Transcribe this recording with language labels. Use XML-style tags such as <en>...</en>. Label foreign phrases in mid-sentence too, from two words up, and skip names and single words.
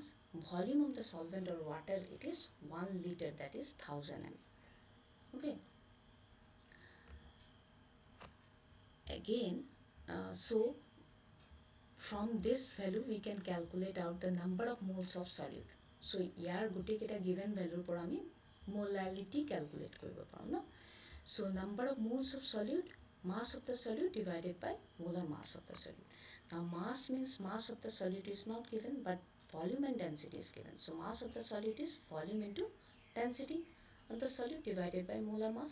<en>Volume of the solvent or water it is 1 liter, that is 1000 ml. Okay, again so from this value we can calculate out the number of moles of solute.</en> <as>So ইয়াৰ গুটি কেটা</as> <en>given value</en> <as>পৰা আমি</as> <en>molality calculate</en> <as>কৰিব পাৰো ন.</as> <en>So number of moles of solute, mass of the solute divided by molar mass of the solute. Now mass means mass of the solute is not given but volume and density is given. So mass of the solute is volume into density of the solute divided by molar mass.</en>